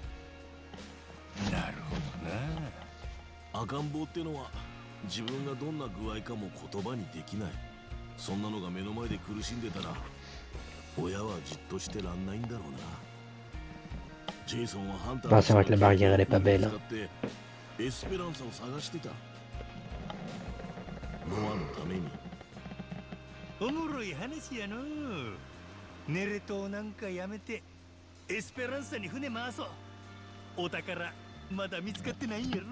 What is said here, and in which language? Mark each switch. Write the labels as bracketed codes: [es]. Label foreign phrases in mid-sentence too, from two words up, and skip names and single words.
[ja] なるほどな。赤ん坊ってのは自分がどんな具合かも言葉にできない。そんなのが目の前で苦しんでたら親はじっとしてらんないんだろうな。ジェイソンはハンター [fr] Ah, c'est vrai que la barrière, elle est pas belle. [ja] 使ってエスペランサを探してた。ノアのために。おもろい話やの。ネレ島なんかやめてエスペランサに船回そう。お宝まだ見つかってないんやろ。